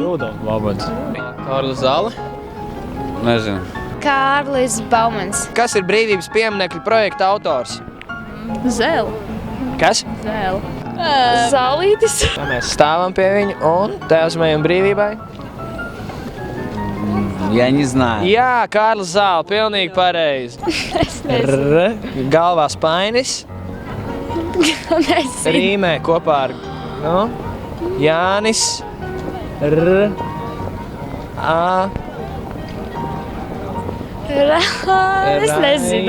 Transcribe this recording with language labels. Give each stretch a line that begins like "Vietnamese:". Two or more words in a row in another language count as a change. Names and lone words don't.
Latvian: Rudolf Baumans. Kārlis Zāle. Nezinu. Kārlis Baumans. Kas ir brīvības pieminekļu projekta autors? Zēle. Kas? Zēle. Zālītis. Mēs stāvam pie viņa un tēvzmējam brīvībai.
Russian: Я не знаю.
Latvian: Jā, Kārlis Zāle, pilnīgi pareizi. Es nezinu. Galvā spainis. Nezinu. Rīmē kopā ar Jānis. Es nezinu.